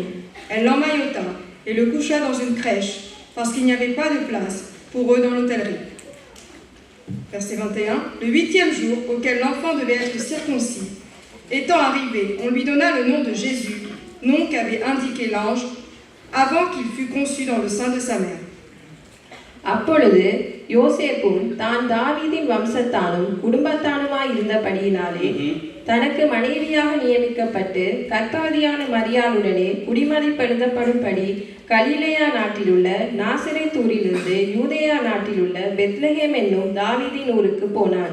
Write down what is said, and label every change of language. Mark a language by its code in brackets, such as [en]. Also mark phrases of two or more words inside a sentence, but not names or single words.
[fr] Elle l'emmaillota et le coucha dans une crèche, parce qu'il n'y avait pas de place pour eux dans l'hôtellerie. Verset 21. Le 8e jour, auquel l'enfant devait être circoncis, étant arrivé, on lui donna le nom de Jésus, nom qu'avait indiqué l'ange, avant qu'il fût conçu dans le sein de sa mère. [ta] அப்பொழுது யோசேப்பும் தான் தாவீதின் வம்சத்தானும் குடும்பத்தானுமாய் இருந்தபடியினாலே தனக்கு மனைவியாக நியமிக்கப்பட்டு கர்த்தவதியான மரியாளுடனே குடிமதிப்படுத்தப்படும்படி கலிலேயா நாட்டிலுள்ள நாசரேத்தூரிலிருந்து யூதேயா நாட்டிலுள்ள பெத்லகேம் என்னும் தாவீதின் ஊருக்கு போனான்.